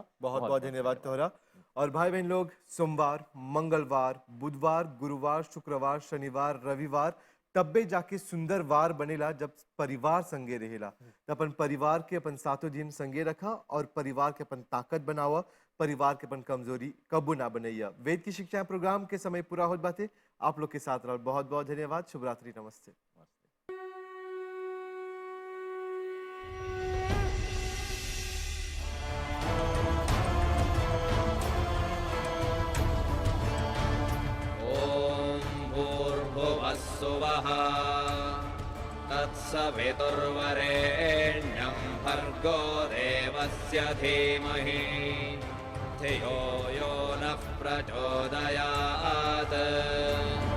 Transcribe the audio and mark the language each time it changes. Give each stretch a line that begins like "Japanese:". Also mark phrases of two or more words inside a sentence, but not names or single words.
Bhojpuri: बहुत बहुत धन्यवाद तोहरा और भाई बहन लोग सोमवार मंगलवार बुधवार गुरुवार शुक्रवार शनिवार रविवार तब्बे जाके सुंदर वार बनेला जब परिवार संगे रहेला तो अपन परिवार के अपन सातों दिन संगे रखा और परिवार के अपन ताकत बनावा परिवार के अपन कमजोरी कबू ना बनैया वेद की शिक्षा प्रोग्राम के समय पूरा होत बाते आप लोग के साथ रहो बहुत बहुत धन्यवाद शुभ रात्रि नमस्ते
Sanskrit: सुवः तत्सवितुर्वरेण्यं भर्गो देवस्य धीमहि धियो यो नः प्रचोदयात्